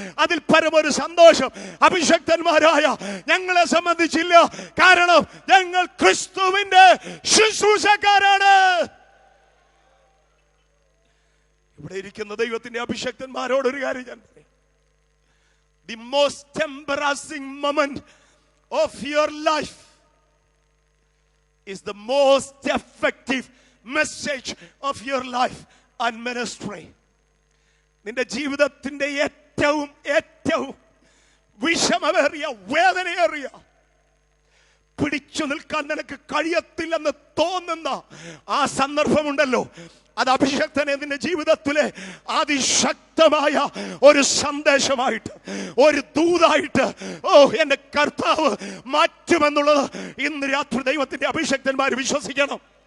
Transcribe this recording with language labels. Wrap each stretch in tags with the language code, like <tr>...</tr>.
<ml>അതിൽ പരമൊരു സന്തോഷം അഭിഷക്തന്മാരായ ഞങ്ങളെ സംബന്ധിച്ചില്ല. കാരണം ഞങ്ങൾ ക്രിസ്തുവിന്റെ ശുശ്രൂഷക്കാരാണ്. ഇവിടെ ഇരിക്കുന്ന ദൈവത്തിന്റെ അഭിഷക്തന്മാരോട് ഒരു കാര്യം ഞാൻ പറയും.</ml> <en>The most embarrassing moment of your life is the most effective message of your life and ministry.</en> <ml>നിന്റെ ജീവിതത്തിന്റെ ഏറ്റവും വിഷമമേറിയ, വേദനയേറിയ, പിടിച്ചു നിൽക്കാൻ നിനക്ക് കഴിയത്തില്ലെന്ന് തോന്നുന്ന ആ സന്ദർഭമുണ്ടല്ലോ, അത് അഭിഷക്തനെ നിന്റെ ജീവിതത്തിലെ അതിശക്തമായ ഒരു സന്ദേശമായിട്ട്, ഒരു ദൂതായിട്ട് എന്റെ കർത്താവ് മാറ്റുമെന്നുള്ളത് ഇന്ന് രാത്രി ദൈവത്തിന്റെ അഭിഷക്തന്മാർ വിശ്വസിക്കണം.</ml>